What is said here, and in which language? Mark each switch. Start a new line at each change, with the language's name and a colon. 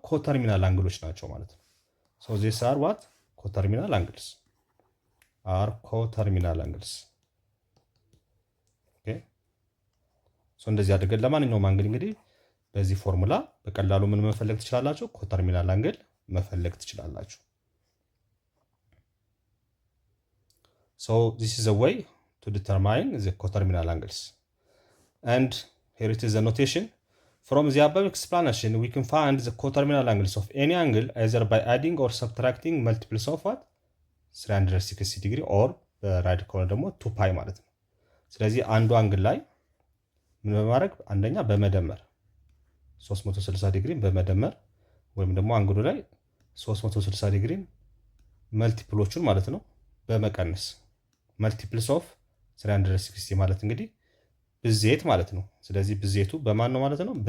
Amharic: ኮተርሚናል አንግሎች ናቸው ማለት ነው።
English: ዚስ አር ዋት ኮተርሚናል አንግልስ
Amharic: አር ኮተርሚናል አንግልስ። ኦኬ እንደዚህ አድርገን ለማንኛውም አንግል እንግዲህ በዚህ ፎርሙላ በቀላሉ ምን መፈለግ ትችላላችሁ? ኮተርሚናል አንግል መፈለግ ትችላላችሁ።
English: this is a way to determine the coterminal angles. And here it is the notation. From the above explanation, we can find the coterminal angles of any angle either by adding or subtracting multiples of what?
Amharic: 360 degree or right ከሆነ ደግሞ 2 pi ማለት ነው። ስለዚህ አንዱ አንግል ላይ ምን በማድረግ አንደኛ በመደመር 360 ዲግሪ በመደመር ወይም ደግሞ አንግሉ ላይ 360 ዲግሪ መልቲፕሎቹን ማለት ነው በመቀነስ መልቲፕልስ ኦፍ 360 ማለት እንግዲህ ብዜት ማለት ነው። ስለዚህ ብዜቱ በማን ነው ማለት ነው?